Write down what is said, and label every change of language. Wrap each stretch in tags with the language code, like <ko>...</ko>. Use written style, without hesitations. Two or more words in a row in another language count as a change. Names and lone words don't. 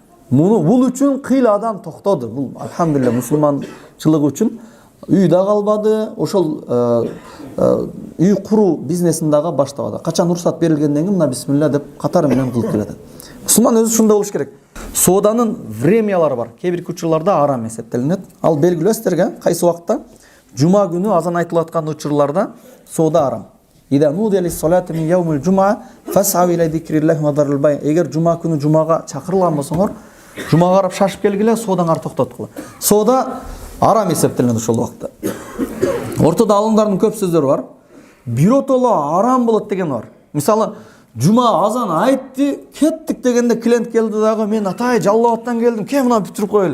<ky>Бул үчүн кыйла адам токтоду. Бул алхамдулилlah мусулманчылык үчүн үй да калбады, ошол үй куруу бизнесин дагы баштабады. Качан уруксат берилгенден кийин мына бисмилла деп катары менен кылып келет. Мусулман өзү ушундай болуш керек. Сооданын времялары бар. Кээ-бир учурларда арам эсептелинет. Ал белгилүү сиздерге кайсы убакта? Жума күнү азан айтылып аткан учурларда соода арам.</ky> <ar>إذا نودي للصلاة من يوم الجمعة فاسعوا إلى ذكر الله وذروا البيع.</ar> <ky>Эгер жума күнү жумага чакырылган болсоңор, жумага карап шашып келгиле, соодаңарды токтоткула. Соода арам эсептелинет ошол убакта. Ортодо алымдардын көп сөздөрү бар. Биротоло арам болот деген бар. Мисалы, жума азан айтты, кеттик дегенде клиент келди дагы, мен атай Жалал-Абадтан келдим, ке мына бүтүрүп коелу.</ky>